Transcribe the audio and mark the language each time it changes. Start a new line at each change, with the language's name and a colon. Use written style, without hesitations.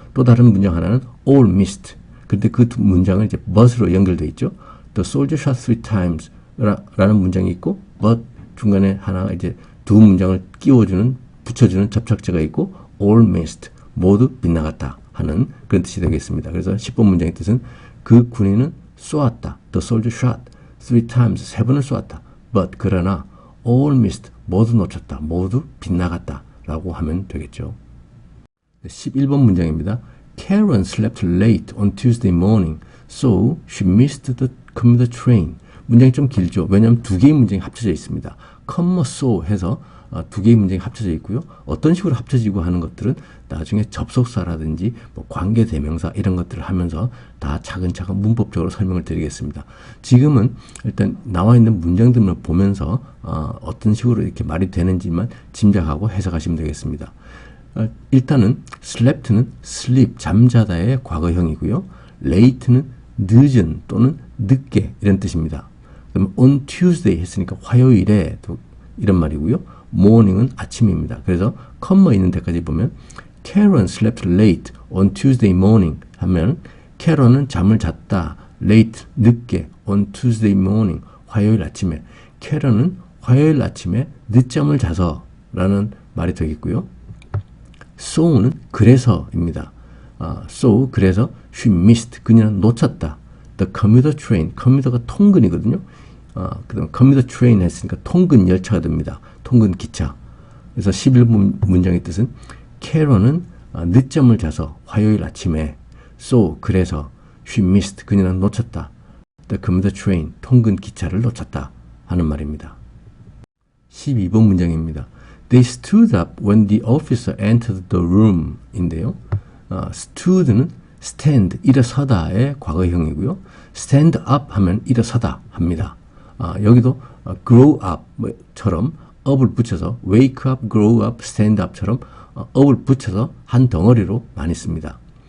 Korean: 또 다른 문장 하나는
English: all missed.
Korean: 근데 그 두 문장은 이제 but으로 연결되어 있죠.
English: The soldier shot 3 times
Korean: 라는 문장이 있고 but 중간에 하나 이제 두 문장을 끼워주는 붙여주는 접착제가 있고
English: all missed
Korean: 모두 빗나갔다 하는 그런 뜻이 되겠습니다. 그래서 10번 문장의 뜻은 그 군인은 쏘았다.
English: The soldier shot 3 times
Korean: 3번을 쏘았다. But 그러나
English: all missed
Korean: 모두 놓쳤다. 모두 빗나갔다 라고 하면 되겠죠. 11번 문장입니다.
English: Karen slept late on Tuesday morning, so she missed the commuter train.
Korean: 문장이 좀 길죠. 왜냐하면 2개의 문장이 합쳐져 있습니다. comma so 해서 2개의 문장이 합쳐져 있고요. 어떤 식으로 합쳐지고 하는 것들은 나중에 접속사라든지 뭐 관계대명사 이런 것들을 하면서 다 차근차근 문법적으로 설명을 드리겠습니다. 지금은 일단 나와 있는 문장들을 보면서 어떤 식으로 이렇게 말이 되는지만 짐작하고 해석하시면 되겠습니다. 일단은 slept는 sleep, 잠자다의 과거형이고요. late는 늦은 또는 늦게 이런 뜻입니다. 그럼
English: on Tuesday
Korean: 했으니까 화요일에 이런 말이고요. morning은 아침입니다. 그래서 comma 있는 데까지 보면
English: Karen slept late on Tuesday morning
Korean: 하면 Karen은 잠을 잤다. late 늦게
English: on Tuesday morning
Korean: 화요일 아침에 Karen은 화요일 아침에 늦잠을 자서 라는 말이 되겠고요. so는 그래서입니다. so 그래서
English: she missed
Korean: 그녀는 놓쳤다.
English: the commuter train
Korean: commuter가 통근이거든요. 그다음
English: commuter train
Korean: 했으니까 통근 열차가 됩니다. 통근 기차. 그래서 11번 문장의 뜻은 Karen은 늦잠을 자서 화요일 아침에 so 그래서
English: she missed
Korean: 그녀는 놓쳤다.
English: the commuter train
Korean: 통근 기차를 놓쳤다 하는 말입니다. 12번 문장입니다.
English: They stood up when the officer entered the room
Korean: 인데요. stood는 stand, 일어서다의 과거형이고요.
English: stand up
Korean: 하면 일어서다 합니다. 여기도 grow up처럼 up을 붙여서
English: wake up, grow up, stand up
Korean: 처럼 up을 붙여서 한 덩어리로 많이 씁니다.